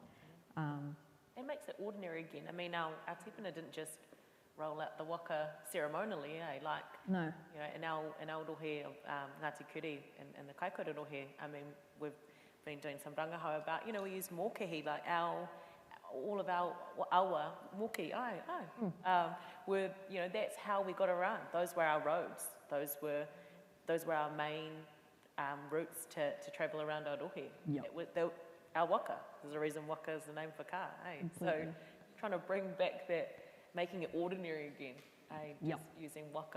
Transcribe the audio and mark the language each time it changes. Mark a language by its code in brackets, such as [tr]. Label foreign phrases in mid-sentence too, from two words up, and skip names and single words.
[en] It makes it ordinary again. I mean, our tipuna didn't just roll out the waka ceremonially, like, No. you know, in our rohe of Ngāti Kuri and the Kaikoura rohe, I mean, we've been doing some rangahau about, you know, we use mōkehi, like all of our awa, moki, were, you know, that's how we got around. Those were our roads. Those were our main routes to travel around our rohe. Yep. Our waka. There's a reason waka is the name for car, So trying to bring back that, making it ordinary again, just using waka.